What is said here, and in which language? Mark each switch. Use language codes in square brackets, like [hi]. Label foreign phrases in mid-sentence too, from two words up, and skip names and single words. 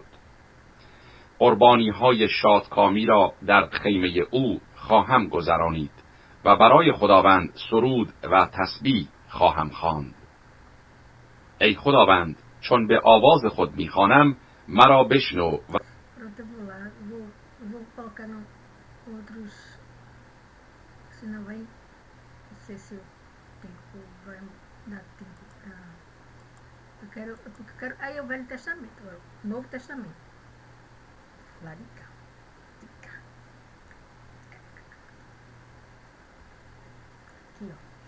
[fa] قربانی های شادکامی را در خیمه او خواهم گذرانید و برای خداوند سرود و تسبیح خواهم خواند. ای خداوند، چون به آواز خود میخوانم مرا بشنو. [pt] Pronto, eu vou lá, vou colocar outros, senão vai, não sei se o tempo vai dar tempo para... porque eu quero, aí é o Velho Testamento, agora, o Novo Testamento. Lá de cá. Aqui, ó.